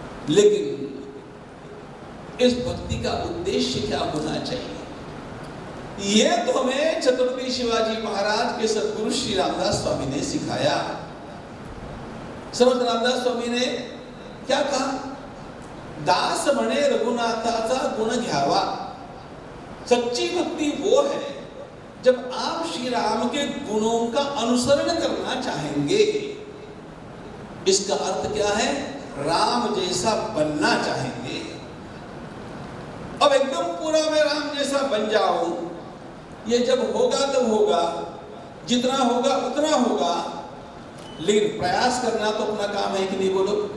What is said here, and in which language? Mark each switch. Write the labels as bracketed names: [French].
[Hindi] लेकिन इस भक्ति का उद्देश्य क्या होना चाहिए, ये तो हमें छत्रपति शिवाजी महाराज के सद्गुरु श्री रामदास स्वामी ने सिखाया। समर्थ रामदास स्वामी ने क्या कहा? [Marathi] दास म्हणे रघुनाथाचा गुण घ्यावा। [Hindi] सच्ची भक्ति वो है जब आप श्री राम के गुणों का अनुसरण करना चाहेंगे। इसका अर्थ क्या है? राम जैसा बनना चाहेंगे। अब एकदम पूरा मैं राम जैसा बन जाऊं, ये जब होगा तब होगा, जितना होगा उतना होगा, लेकिन प्रयास करना तो अपना काम है कि नहीं? बोलो।